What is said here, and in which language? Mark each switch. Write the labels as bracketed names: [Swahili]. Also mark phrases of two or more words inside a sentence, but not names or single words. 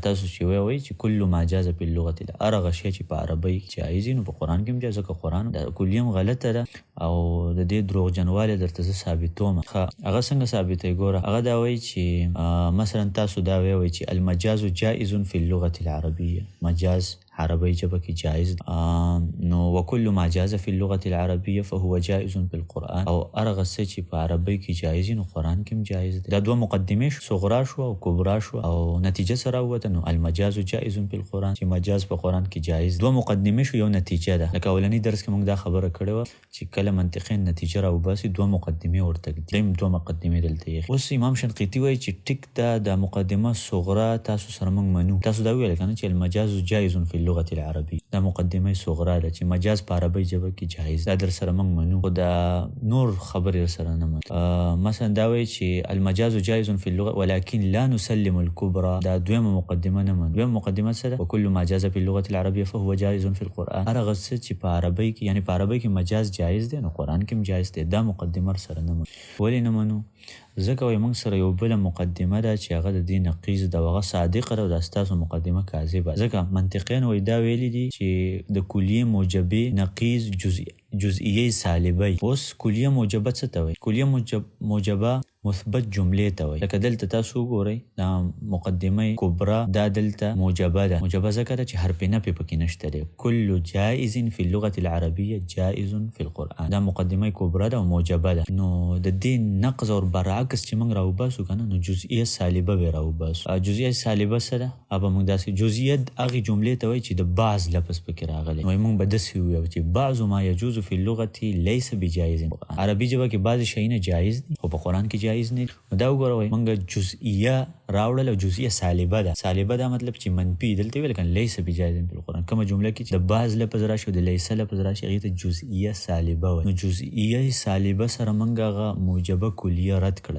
[Pashto] تاسو چې وایي چې [Arabic] کل ما جاز [Pashto] په لغت العربیه شی چې په عربی کې جایز نو په قرآن کې هم جایز، ځکه قرآن د کلیه غلطه ده او د دې دروغ جنواله درته ثابتوم. هغه څنګه ثابتې ګوره. هغه دا وایي چې مثلا تاسو دا وایي چې [Arabic] المجاز جائز في اللغة العربية، [Pashto] مجاز عربي ژبه کې جائز. [Arabic] نو وكل ما جاز في اللغة العربية فهو جائز في القرآن، [Pashto] او ارغه څه چې په عربی کې جایز نو قرآن کې هم جایز دي. دا دوه مقدمه شو، صغرا شو او کبرا شو، او نتیجه سره وته نو [Arabic] المجاز جائز في القرآن [Pashto] چې مجاز په قرآن کې جایز. دوه مقدمه شو یو نتیجه ده. لکه اولنی درس کې موږ دا خبره کړې و چې کله منطقي نتیجه راو باسي دوه مقدمه ورته دي، دوه مقدمه دلته. اوس امام شنقیطی وایي چې ټیک دا د مقدمه صغرا تاسو سره موږ منو. تاسو دا ویل کنه چې [Arabic] المجاز جائز في اللغة العربية، [Pashto] دا مقدمه صغرا ده چې مجاز په عربی ژبه کې جایز، دا در سره موږ منو. خو دا نور خبرې سره نه منو. مثلا دا وایي چې [Arabic] المجاز جائز في اللغة ولكن لا نسلم الكبرى، [Pashto] دا دویمه مقدمه نه منو. دویمه مقدمه سره [Arabic] وكل ما جاز في اللغة العربية فهو جائز في القرآن، [Pashto] هغه څه چې په عربی کې یعنی په عربی کې مجاز جایز دی نو قرآن کې هم جایز دی. دا مقدمه سره نه منو. ولې نه منو؟ ځکه وایي موږ سره یو بل مقدمه ده چې هغه د دې نقیض ده، هغه صادقه ده او د ستاسو مقدمه کاذبه. ځکه منطقیان وایي دا ویلي دي چې د کلیه موجبه نقیض جزئیه سالبه. اوس کلیه موجبه څه ته وایي؟ کلیه موجبه مثبت جملې ته وایي. لکه دلته تاسو ګورئ دا مقدمه کبرا دا دلته موجبه ده. موجبه ځکه ده چې حرف نفي پکې نشته دی. [Arabic] کل جائز في اللغة العربية جائز في القرآن، [Pashto] دا مقدمه کبرا ده او موجبه ده. نو د دې نقض او برعکس چې موږ راوباسو کنه نو جزئیه سالبه به راوباسو. جزئیه سالبه سره ابا موږ داسې جزئیه هغه جملې ته وایي چې د بعض لفظ پکې راغلی. نو موږ به داسې وایو چې [Arabic] بعض ما يجوز في اللغة ليس بجائز. [Pashto] عربي ژبه کې بعض شیونه جایز دي او په قرآن کې جایز نه دي. دا وګورئ موږ جزئیه راوړل او جزئیه سالبه ده. سالبه دا مطلب چې منفي. دلته ویل کنه [Arabic] ليس بجائز [Pashto] په القرآن. کومه جمله کې چې د بعض لفظ راشي د ليس لفظ راشي هغه ته جزئیه سالبه وایي. نو جزئیه سالبه سره موږ هغه موجبه کلیه رد کړل.